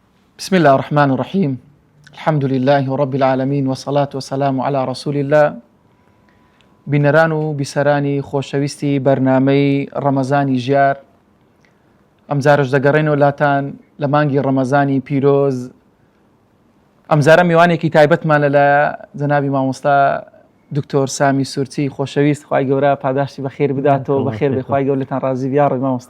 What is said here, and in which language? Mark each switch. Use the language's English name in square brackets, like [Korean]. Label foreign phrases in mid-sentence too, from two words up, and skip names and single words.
[Arabic] بسم الله الرحمن الرحيم. الحمد لله رب العالمين والصلاة والسلام على رسول الله. [Central Kurdish] بنەران و بیسەرانی خۆشەویستی بەرنامەی ڕەمەزانی ژیار، ئەمجارش دەگەڕێنەوە لاتان لە مانگی ڕەمەزانی پیرۆز. ئەمجارە میوانێکی تایبەتمانە لە جەنابی مامۆستا دکتۆر سامی سورچی خۆشەویست، خوای گەورە پاداشتی بەخێر بداتەوە، بەخێر بێ، خوای گەورە لەتان ڕازی بیا ڕێی مامۆستا.